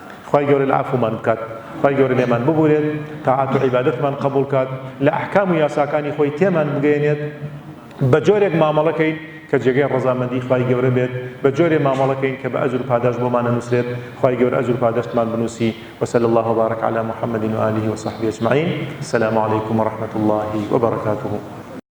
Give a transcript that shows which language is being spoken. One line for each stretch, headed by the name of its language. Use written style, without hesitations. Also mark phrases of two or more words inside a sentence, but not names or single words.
Central Kurdish: خوای گەورە لە عەفومان بکات. خی گەورە لێمان ببورێت تاعات و عیبادەتمان قبول کات لە ئەحکام و یاساکانی خۆی تێمان بگەێنێت بە جۆرێک مامەڵەکەین کە جێگەی ڕەزامەندی خی گەورە بێت بە جۆرێ مامەڵەکەین کە بە ئەجر و پاداش بۆمانە نووسرێت خی گەورە ئەجر و پاداشتمان بنووسی
Arabic: وصلى الله وبارك على محمد وآله وصحبه أجمعين السلام عليكم ورحمة الله وبركاته